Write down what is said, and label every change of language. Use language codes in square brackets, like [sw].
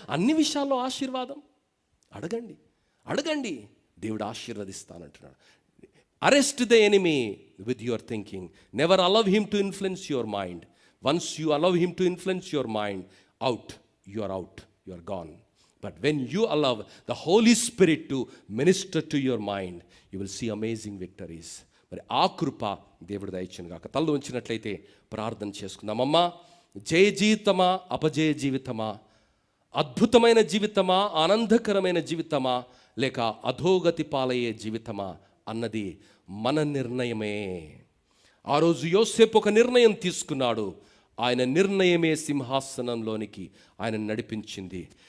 [te] అన్ని విషయాల్లో ఆశీర్వాదం అడగండి, అడగండి, దేవుడు ఆశీర్వదిస్తానంటున్నాడు. [en] Arrest the enemy with your thinking, never allow him to influence your mind. Once you allow him to influence your mind, out, you are gone. But when you allow the Holy Spirit to minister to your mind, you will see amazing victories. [te] మరి ఆ కృప దేవుడు దయచేయును గాక. తల ఉంచినట్లయితే ప్రార్థన చేసుకుందాం. అమ్మా, జయ జీవితమా, అపజయ జీవితమా, అద్భుతమైన జీవితమా, ఆనందకరమైన జీవితమా, లేక అధోగతి పాలయ్యే జీవితమా అన్నది మన నిర్ణయమే. ఆ రోజు యోసేపు ఒక నిర్ణయం తీసుకున్నాడు. ఆయన నిర్ణయమే సింహాసనంలోనికి ఆయన నడిపించింది.